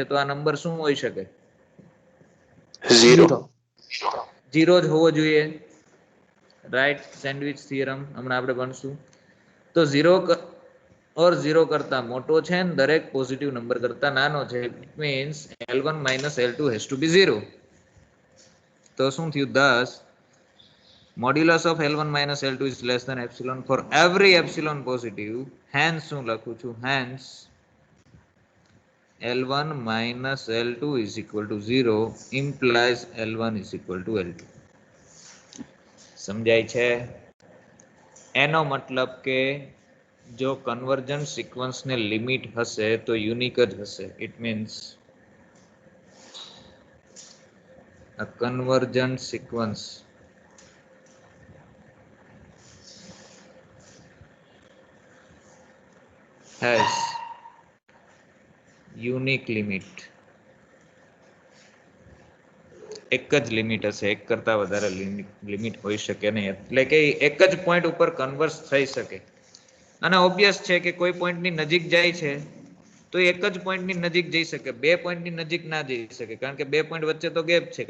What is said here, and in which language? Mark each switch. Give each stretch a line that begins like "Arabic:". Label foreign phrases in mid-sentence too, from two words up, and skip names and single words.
Gujarati: તો આ નંબર શું હોઈ શકે? 0. 0 જ હોવો જોઈએ, રાઈટ?
English: sandwich theorem
Gujarati: હમણાં આપણે ભણશું. તો 0 ઓર 0 કરતા મોટો છે ને દરેક પોઝિટિવ નંબર કરતા નાનો છે.
English: it means L1 minus L2 has to be 0.
Gujarati: તો શું થયું?
English: thus modulus of L1 minus L2 is less than epsilon for every epsilon positive.
Gujarati: hence શું લખું છું?
English: hence L1 minus L2 is equal to 0 implies L1 is equal to L2.
Gujarati: સમજાય છે? એનો મતલબ કે જો
English: convergent sequence
Gujarati: લિમિટ હશે તો યુનિક જ હશે.
English: it means a convergent sequence has unique limit.
Gujarati: એક જ લિમિટ હશે, એક કરતા વધારે લિમિટ હોઈ શકે નહીં. એટલે કે એક જ પોઈન્ટ ઉપર કન્વર્સ થઈ શકે. અને ઓબ્વિયસ છે કે કોઈ પોઈન્ટની નજીક જાય છે તો એક જ પોઈન્ટની નજીક જઈ શકે, બે પોઈન્ટની નજીક ના જઈ શકે, કારણ કે બે પોઈન્ટ વચ્ચે તો ગેપ છે.